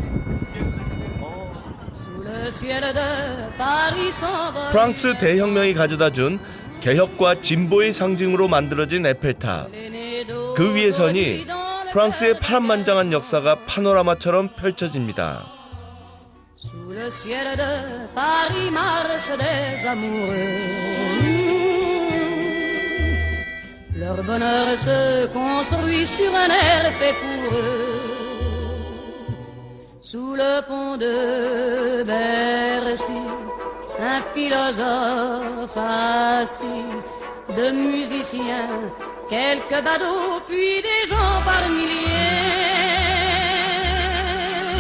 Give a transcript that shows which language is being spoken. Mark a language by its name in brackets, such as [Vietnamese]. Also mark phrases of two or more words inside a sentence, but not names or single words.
[Korean] 프랑스 대혁명이 가져다준 개혁과 진보의 상징으로 만들어진 에펠탑. 그 위에 서니 프랑스의 파란만장한 역사가 파노라마처럼 펼쳐집니다. [French] Leur bonheur se construit sur un air fait pour eux. Sous le pont de Bercy, un philosophe assis, de musiciens, quelques badauds, puis des gens par milliers.